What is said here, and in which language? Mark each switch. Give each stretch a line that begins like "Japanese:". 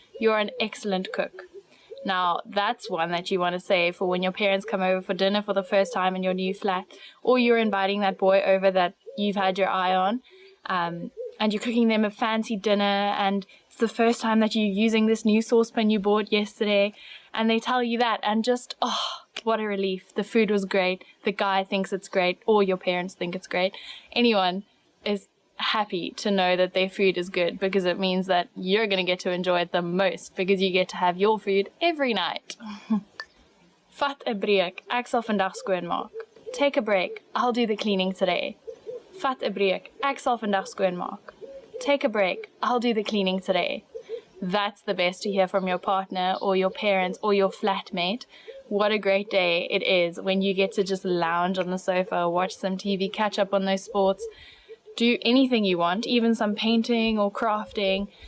English: You're an excellent cook. Now, that's one that you want to say for when your parents come over for dinner for the first time in your new flat, or you're inviting that boy over that you've had your eye on, and you're cooking them a fancy dinner, and it's the first time that you're using this new saucepan you bought yesterday, and they tell you that, and just, oh, what a relief. The food was great. The guy thinks it's great, or your parents think it's great. Anyone is happy to know that their food is good because it means that you're going to get to enjoy it the most because you get to have your food every night.
Afrikaans: Vat 'n breek, ek sal vandag skoonmaak.
English: Take a break, I'll do the cleaning today.
Afrikaans: Vat 'n breek, ek sal vandag skoonmaak.
English: Take a break, I'll do the cleaning today. That's the best to hear from your partner or your parents or your flatmate. What a great day it is when you get to just lounge on the sofa, watch some TV, catch up on those sports, do anything you want, even some painting or crafting.